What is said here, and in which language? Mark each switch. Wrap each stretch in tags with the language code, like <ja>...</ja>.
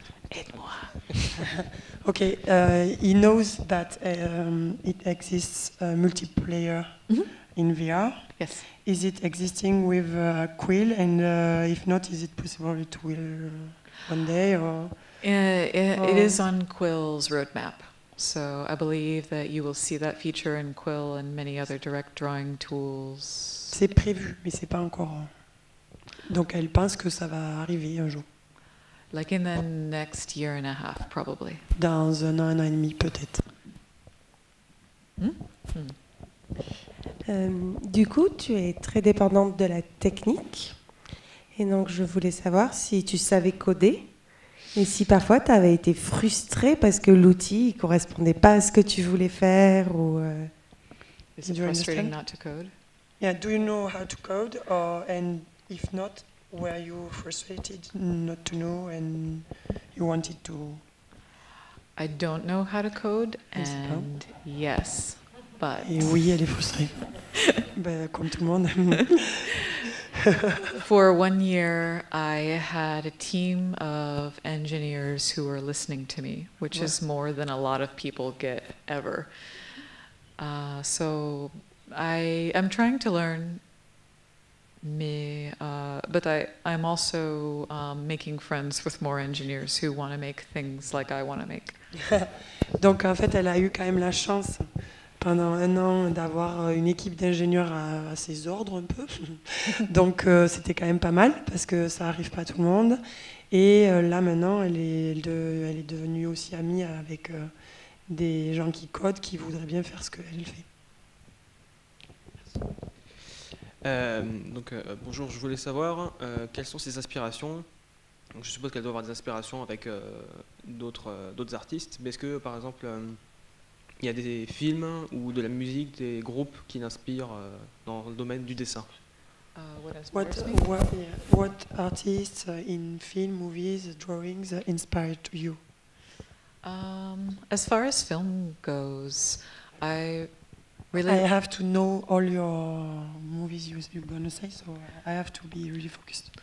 <fr>Aide-moi.</fr> <en>Okay, he knows that it exists multiplayer in VR. Yes. Is it existing with Quill, and if not, is it possible it will one day? Or It is on Quill's roadmap. So I believe that you will see that feature in Quill and many other direct drawing tools.</en> <fr>C'est prévu, mais c'est pas encore. Donc elle pense que ça va arriver un jour.</fr> <en>Like in the next year and a half, probably.</en> <fr>Dans un an et demi, peut-être. Du coup, tu es très dépendante de la technique. Et donc, je voulais savoir si tu savais coder. Et si parfois, tu avais été frustrée parce que l'outil ne correspondait pas à ce que tu voulais faire ou...</fr> <en>Is it frustrating not to code? Yeah, do you know how to code? And if not, were you frustrated not to know and you wanted to... I don't know how to code, and yes, but...</en> <fr>Et oui, elle est frustrée. Ben, comme tout le monde.</fr> <en>For 1 year, I had a team of engineers who were listening to me, which is more than a lot of people get ever. So I'm trying to learn But I'm also making friends with more engineers who want to make things like I want to make.</en> <fr>Donc en fait, elle a eu quand même la chance pendant 1 an d'avoir une équipe d'ingénieurs à ses ordres un peu. Donc c'était quand même pas mal parce que ça arrive pas à tout le monde. Et là maintenant, elle est devenue aussi amie avec des gens qui codent, qui voudraient bien faire ce qu'elle fait. Bonjour, je voulais savoir quelles sont ses aspirations. Donc, je suppose qu'elle doit avoir des aspirations avec d'autres artistes, mais est-ce que par exemple il y a des films ou de la musique, des groupes qui l'inspirent dans le domaine du dessin?</fr> <en>What artists in film, movies, drawings inspired you? As far as film goes, I have to know all your movies you're going to say, so I have to be really focused.</en>